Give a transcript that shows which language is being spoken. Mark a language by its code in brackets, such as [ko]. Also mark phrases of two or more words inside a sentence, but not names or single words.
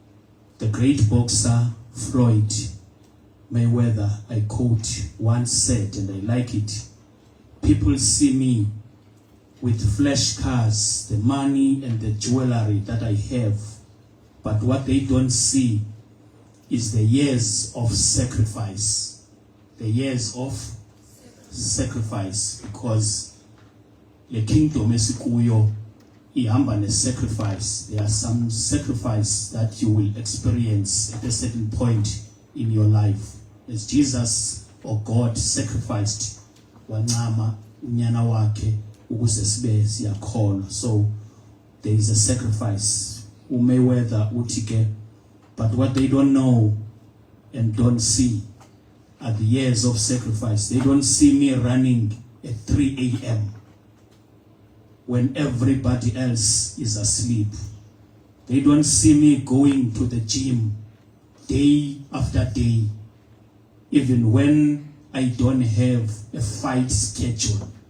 [en] The great boxer Floyd Mayweather, I quote, once said, and I like it, people see me with flash cars, the money and the jewelry that I have, but what they don't see is the years of sacrifice. The years of sacrifice, because the kingdom [xh] esikuyo ihamba ne-sacrifice. [en] There are some sacrifice that you will experience at a certain point in your life. As Jesus or God sacrificed [xh] wancama unyana wakhe ukuze sibe siyakholwa. [en] So there is a sacrifice. [xh] Mayweather uthi ke, [en] but what they don't know and don't see are the years of sacrifice. They don't see me running at 3 a.m. when everybody else is asleep. They don't see me going to the gym day after day, even when I don't have a fight schedule.